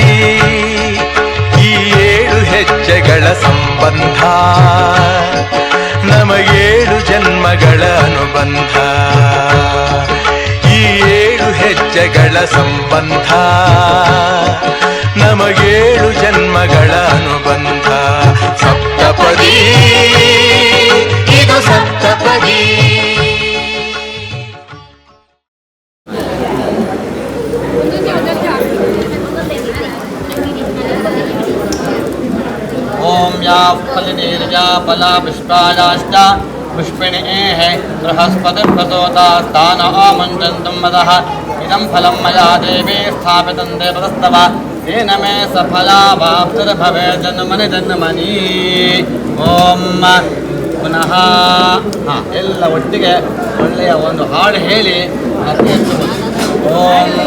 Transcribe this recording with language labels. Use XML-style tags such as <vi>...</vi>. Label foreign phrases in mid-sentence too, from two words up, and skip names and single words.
<kn>ಈ 7 ಹೆಜ್ಜೆಗಳ ಸಂಬಂಧ ನಮಗೇಳು ಜನ್ಮಗಳ ಅನುಬಂಧ. ಈ 7 ಹೆಜ್ಜೆಗಳ ಸಂಬಂಧ ನಮಗೇಳು ಜನ್ಮಗಳ ಅನುಬಂಧ. ಸಪ್ತಪದಿ ಇದು ಸಪ್ತಪದಿ.</kn> <sa>ओम या फलनीर्या फला पुष्पायाश्च पुष्पिणीः बृहस्पतिर्प्रचोदास्तान आमन्त्रन्तुं मदः इदं फलं मया देवी स्थापितं देवतस्तव तेन मे सफला वाप्तिर्भवेत् जन्मनि जन्मनि.</sa> <kn>ಓಂ ಪುನಃ ಎಲ್ಲ ಒಟ್ಟಿಗೆ ಒಳ್ಳೆಯ ಒಂದು ಹಾಡು ಹೇಳಿ ಮತ್ತೆ ಓಂ</kn>